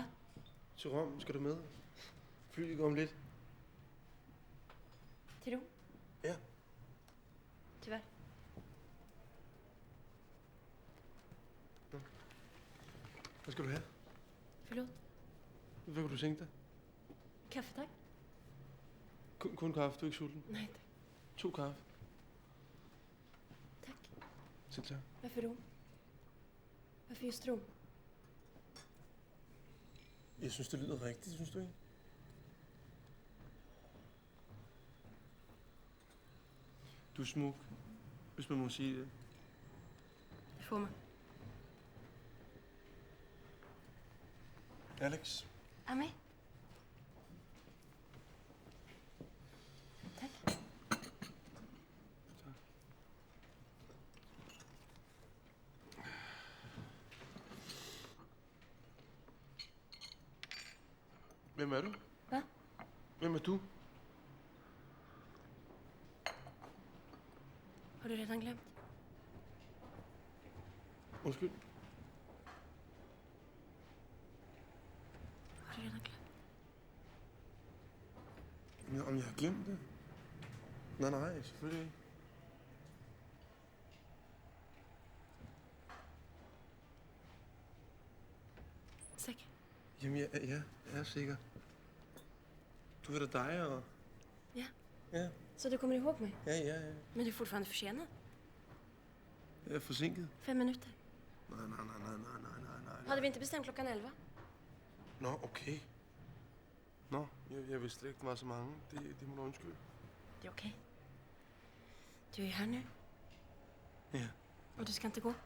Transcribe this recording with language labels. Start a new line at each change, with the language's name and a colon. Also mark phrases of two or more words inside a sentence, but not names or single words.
Danish: Til Rom skal du med. Flyet går om lidt.
Swedish: Till Rom? Ja. Tyvärr.
Danish: Hvad skal du have?
Swedish: Förlåt.
Danish: Hvad kunne du tænke dig?
Swedish: Kaffe, tack.
Danish: Kun kaffe, du er ikke sulten?
Swedish: Nej, tack.
Danish: 2 kaffe.
Swedish: Tack.
Danish: Selv tak.
Swedish: Varför Rom? Varför just Rom?
Danish: Jeg synes, det lyder rigtigt, synes du ikke? Du er smuk, hvis man må sige det.
Swedish: Det får man. Alex,
Danish: Ami? Tak. hvem er du? Hvad? Hvem er du?
Swedish: Har du redan glömt?
Danish: Undskyld.
Swedish: Har du redan glömt?
Danish: Om jeg har glemt det? Nej, selvfølgelig ikke.
Swedish: Säker?
Danish: Jamen, jeg er sikker. Du er da dig og... Ja.
Swedish: Ja, Så du kommer ihåg mig? ja. Men du är fortfarande försenad.
Danish: Jeg er forsinket.
Swedish: 5 minuter. Nej. Hade vi inte bestämt klockan 11?
Danish: Nå, okay. Nå, jeg vidste slet ikke, det var så mange. Det må du undskylde.
Swedish: Det är okej. Du är här nu. Ja. Och du ska inte gå.